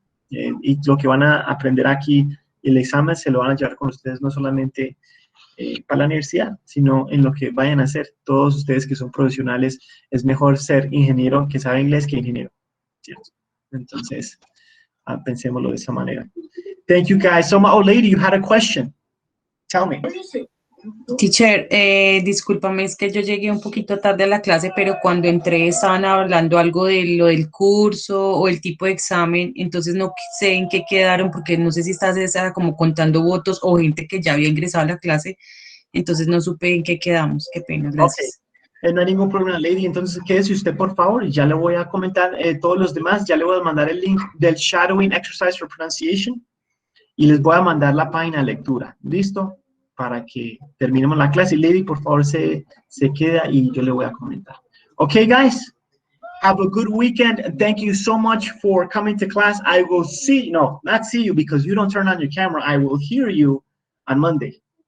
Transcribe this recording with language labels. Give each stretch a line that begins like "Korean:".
Spanish: Y lo que van a aprender aquí, el examen se lo van a llevar con ustedes no solamente para la universidad, sino en lo que vayan a hacer. Todos ustedes que son profesionales, es mejor ser ingeniero que sabe inglés que ingeniero, ¿cierto? Entonces, pensémoslo de esa manera.
English: Thank you guys so much. Oh, lady, you had a question. Tell me.
Spanish: Teacher, discúlpame, es que yo llegué un poquito tarde a la clase, pero cuando entré estaban hablando algo de lo del curso o el tipo de examen, entonces no sé en qué quedaron, porque no sé si estás como contando votos o gente que ya había ingresado a la clase, entonces no supe en qué quedamos. Qué pena, gracias. Okay. No hay ningún problema, lady. Entonces, quédese usted, por favor, y ya le voy a comentar todos los demás. Ya le voy a mandar el link del Shadowing Exercise for Pronunciation y les voy a mandar la página de lectura. ¿Listo? Para que terminemos la clase. Lady, por favor, se queda y yo le voy a comentar.
English: Okay, guys? Have a good weekend. Thank you so much for coming to class. I will not see you because you don't turn on your camera. I will hear you on Monday.